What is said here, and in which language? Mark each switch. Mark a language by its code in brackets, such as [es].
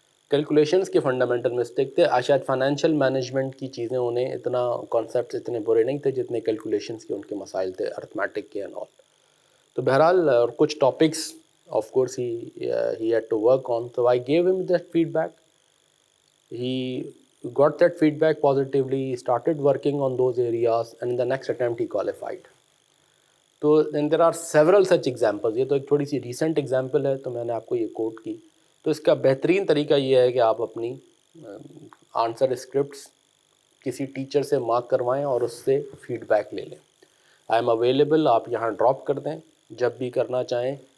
[ur] Calculations کے fundamental mistake تھے. شاید فائنینشیل مینجمنٹ کی چیزیں انہیں اتنا کانسیپٹس اتنے برے نہیں تھے جتنے کیلکولیشنز کے ان کے مسائل تھے، ارتھمیٹک کے اینڈ آل. تو بہرحال اور کچھ [en] Topics of course he had to work on. تو I gave him that feedback. He got that feedback positively, he started working on those areas, and in the next attempt he qualified. تو then there are several such examples. [ur] یہ تو ایک تھوڑی سی recent example ہے تو میں نے آپ کو یہ کوٹ کی. تو اس کا بہترین طریقہ یہ ہے کہ آپ اپنی آنسر اسکرپٹس کسی ٹیچر سے مارک کروائیں اور اس سے فیڈ بیک لے لیں. [en] I am available, [ur] آپ یہاں ڈراپ کر دیں جب بھی کرنا چاہیں.